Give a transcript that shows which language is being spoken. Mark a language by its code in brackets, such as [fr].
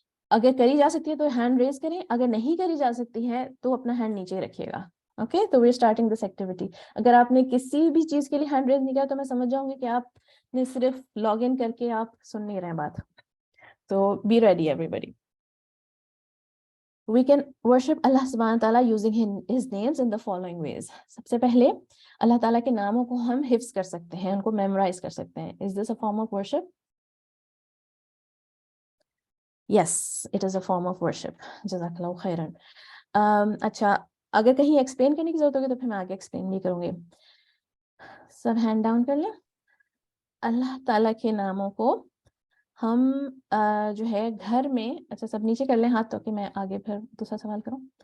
[ur] اگر کری جا سکتی ہے تو ہینڈ ریز کریں، اگر نہیں کری جا سکتی ہے تو اپنا ہینڈ نیچے رکھیے گا. اوکے. [en] تو we are starting this activity. [ur] اگر آپ نے کسی بھی چیز کے لیے ہینڈ ریز نہیں کیا تو میں سمجھ جاؤں گی کہ آپ نے صرف لاگ ان کر کے آپ سن نہیں رہے بات. [en] تو be ready everybody. We can worship Allah subhanahu wa ta'ala using his names in the following ways. [ur] سب سے پہلے اللہ تعالیٰ کے ناموں کو ہم حفظ کر سکتے ہیں، ان کو میمورائز کر سکتے ہیں. [en] Is this a form of worship? Yes, it is a form of worship. [ar] جزاک اللہ خیرن. [ur] اچھا، اگر کہیں ایکسپلین کرنے کی ضرورت ہوگی تو پھر میں آگے ایکسپلین نہیں کروں گی. سب ہینڈ ڈاؤن کر لیں. اللہ تعالیٰ کے ناموں کو ہم جو ہے گھر میں، اچھا سب نیچے کر لیں ہاتھ تو کہ میں آگے پھر دوسرا سوال کروں.